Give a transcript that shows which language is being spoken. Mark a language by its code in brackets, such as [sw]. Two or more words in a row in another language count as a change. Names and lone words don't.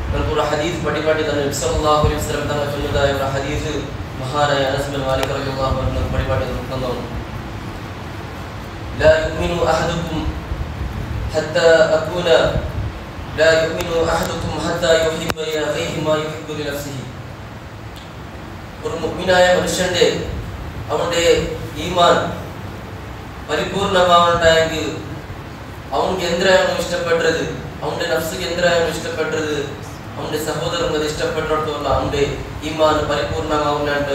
[ml] ഒരു ഹദീസ് പഠിപ്പാട്ടി തന്നെ നബി [ar] صلى الله عليه وسلم [ml] തങ്ങൾ ചൊല്ലുന്നതായ ഒരു ഹദീസ് മഹാനായ അനസ് ബിൻ മാലിക് [ar] رضي الله عنه [ml] പഠിപ്പാട്ടി നോക്കുന്നതാണ്. [ar] لا يؤمن أحدكم حتى أكون لا يؤمن أحدكم حتى يحب لأخيه ما يحب لنفسه. [ml] ഒരു മുഅ്മിനായ മനുഷ്യന്റെ അവന്റെ ഈമാൻ പരിപൂർണമാവണ്ടായെങ്കിൽ അവൻക്ക് എന്തിനാണോ ഇഷ്ടപ്പെട്ടത്, അവന്റെ നഫ്സിക്ക് എന്തിനാണോ ഇഷ്ടപ്പെട്ടത്, അവന്റെ സഹോദരൻ അത് ഇഷ്ടപ്പെട്ടിടത്തോളം അവന്റെ ഈമാൻ പരിപൂർണമാവുന്നുണ്ട്.